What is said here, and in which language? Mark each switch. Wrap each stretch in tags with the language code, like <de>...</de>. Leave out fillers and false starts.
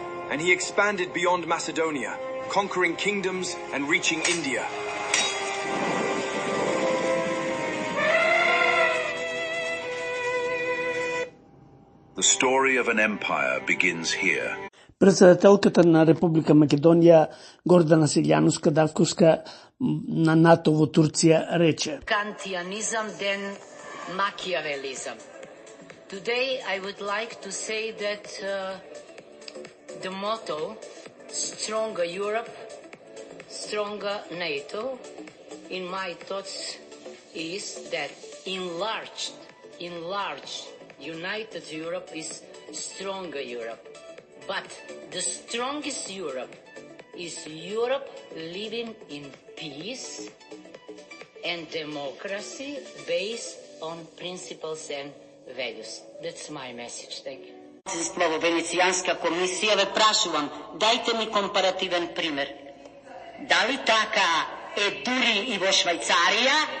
<en>And he expanded beyond Macedonia, conquering kingdoms and reaching India. The story of an empire begins here.</en> <mk>Председателката на Република Македонија Гордана Силјановска-Давковска на НАТО во Турција рече:</mk> <en>Kantianizam then Machiavellism. Today I would like to say that the motto stronger Europe, stronger NATO, in my thoughts is that enlarged, united Europe is stronger Europe. But the strongest Europe is Europe living in peace and democracy based on principles and values. That's my message. Thank you.</en> <mk>Во Венецијанска комисија ве прашувам, дајте ми компаративен пример. Дали така е дури и во Швајцарија?</mk>